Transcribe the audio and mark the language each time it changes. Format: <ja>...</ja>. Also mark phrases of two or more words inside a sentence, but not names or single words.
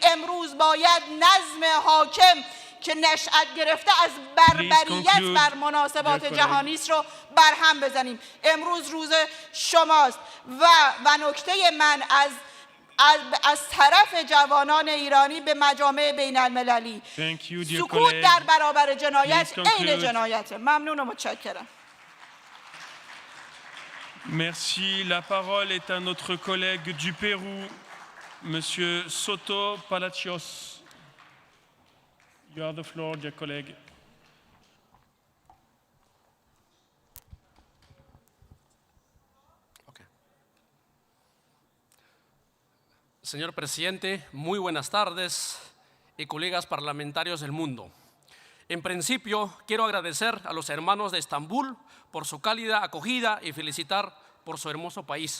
<fa>امروز باید نظم حاکم که نشأت گرفته از بربریت بر مناسبات جهانی است رو برهم بزنیم. امروز روز شماست و نکته من از طرف جوانان ایرانی به مجامع بین المللی، سکوت در برابر جنایت عین جنایته. ممنون و متشکرم.</fa> <fr>Merci. La parole est à notre collègue du Pérou, Monsieur Soto Palacios.</fr> <en>You have the floor, dear colleague.</en> <es>Señor presidente, muy buenas tardes y colegas parlamentarios del mundo. En principio, quiero agradecer a los hermanos de Estambul por su cálida acogida y felicitar por su hermoso país.</es>